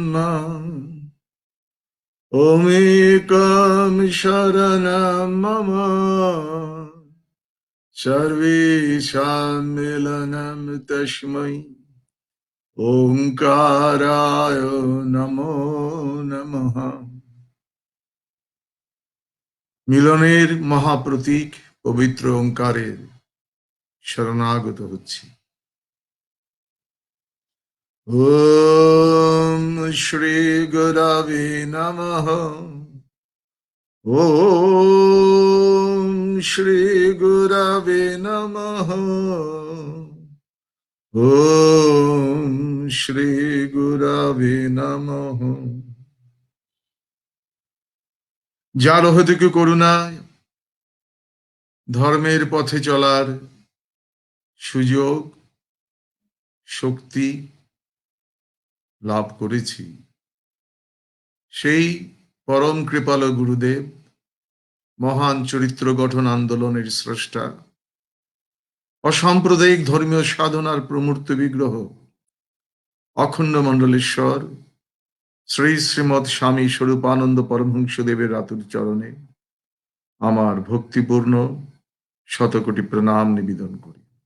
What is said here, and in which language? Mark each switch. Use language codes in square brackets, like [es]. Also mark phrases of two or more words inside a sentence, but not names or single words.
[sa] ओमेकं शरणं मम सर्वेषां मिलनं तस्मै ओंकाराय नमो नमः। [bn] মিলনের মহাপ্রতীক পবিত্র ওঙ্কারের শরণাগত হচ্ছি। ওম শ্রী গুরবে নমঃ। ওম শ্রী গুরবে নমঃ। ওম শ্রী গুরবে নমঃ। যার অহেতুক করুণায় ধর্মের পথে চলার সুযোগ শক্তি লাভ করেছি, সেই পরম কৃপালু গুরুদেব, মহান চরিত্র গঠন আন্দোলনের স্রষ্টা, অসাম্প্রদায়িক ধর্মীয় সাধনার প্রমূর্ত বিগ্রহ, অখণ্ড মণ্ডলেশ্বর শ্রী শ্রীমৎ স্বামী স্বরূপানন্দ পরমহংসদেবের রাতুর চরণে আমার ভক্তিপূর্ণ শতকোটি প্রণাম নিবেদন করি।